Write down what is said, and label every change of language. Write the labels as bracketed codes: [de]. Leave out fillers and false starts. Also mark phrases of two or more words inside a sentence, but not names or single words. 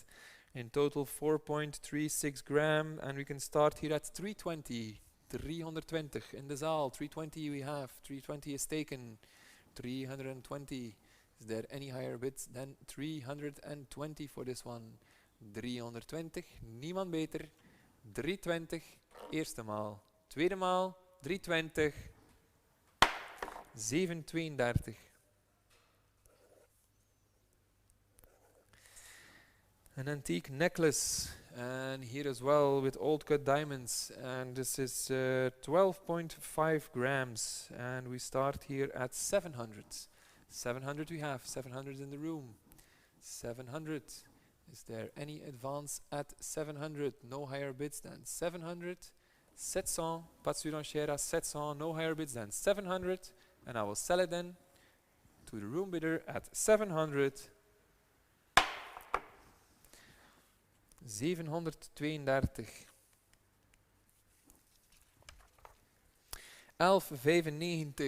[en] In total 4.36 gram, and we can start here at 320. 320 in the zaal. 320 we have. 320 is taken. 320. Is there any higher bids than 320 for this one? 320, [nl] niemand beter. 320, eerste maal. Tweede maal, 320. 732. [en] An antique necklace, and here as well with old cut diamonds, and this is 12.5 grams, and we start here at 700. 700 we have, 700 in the room. 700. Is there any advance at 700? No higher bids than 700. 700, [fr] pas de surenchère à 700, [en] no higher bids than 700, and I will sell it then to the room bidder at 700. 732. 11,95.